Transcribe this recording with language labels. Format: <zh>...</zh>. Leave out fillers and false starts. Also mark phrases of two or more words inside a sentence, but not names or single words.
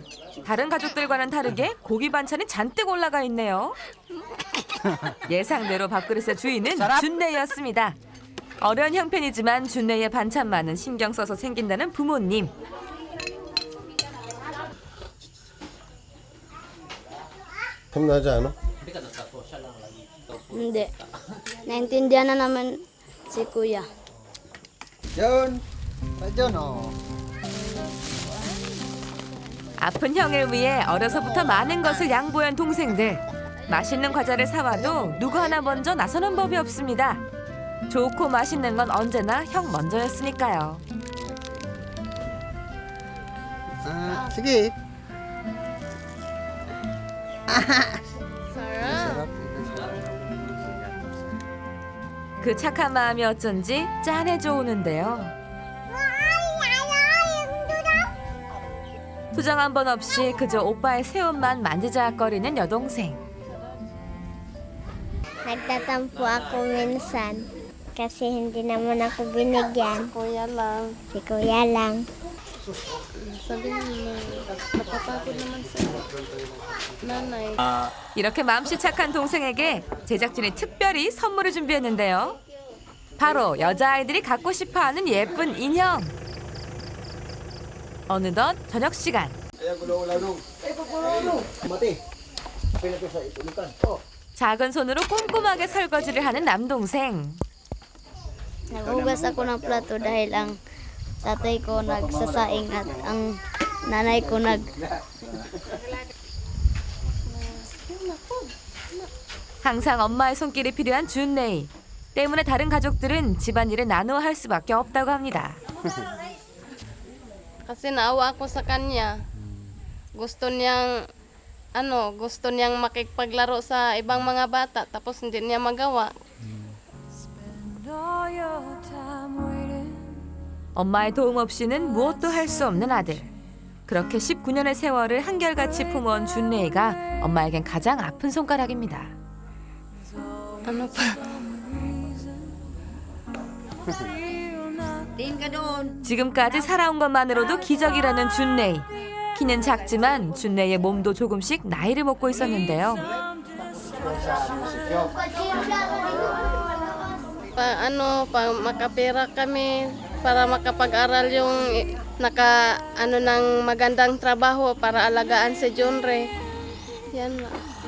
<ko>다른 가족들과는 다르게 고기 반찬이 잔뜩 올라가 있네요. 예상대로 밥그릇의 주인은 준네이였습니다. 어려운 형편이지만 준네이의 반찬만은 신경 써서 챙긴다는 부모님. 탐나지 않아?</ko> <tl>Hindi. Naintindihan na naman si Kuya. John, John, oh.</tl> <ko>아픈 형을 위해 어려서부터 많은 것을 양보한 동생들. 맛있는 과자를 사와도 누구 하나 먼저 나서는 법이 없습니다. 좋고 맛있는 건 언제나 형 먼저였으니까요.</ko> <tl>Sige.</tl> <ko>그 착한 마음이 어쩐지 짠해져 오는데요. 투정 한 번 없이 그저 오빠의 새옷만 만지작거리는 여동생.</ko> <tl>Nagtatampo ako minsan kasi hindi naman ako binigyan. Kuya lang. Si Kuya lang. Sabihin mo, napapagod naman sa nanay.</tl> <ko>이렇게 맘씨 착한 동생에게 제작진이 특별히 선물을 준비했는데요. 바로 여자아이들이 갖고 싶어하는 예쁜 인형. 어느덧 저녁 시간. 작은 손으로 꼼꼼하게 설거지를 하는 남동생.</ko> <tl>Naghugas ako ng plato dahil ang tatay ko nagsasaing at ang nanay ko</tl> <ko>항상 엄마의 손길이 필요한 준네이. 때문에 다른 가족들은 집안일을 나누어 할 수밖에 없다고 합니다.</ko> <tl>Kasi naawa ako sa kanya. Gusto niyang makikpaglaro sa ibang mga bata tapos hindi niya magawa.</tl> <ko>엄마의 도움 없이는 무엇도 할 수 없는 아들. 그렇게 19년의 세월을 한결같이 품어온 준네이가 엄마에겐 가장 아픈 손가락입니다.</ko> <tl>Ano pa?</tl> <ko>지금까지 살아온 것만으로도 기적이라는 준네이. 키는 작지만 준네이의 몸도 조금씩 나이를 먹고 있었는데요.</ko> <tl>Pag makapera kami para makapag-aral yung ng magandang trabaho para alagaan si Junre. Yan lang.</tl>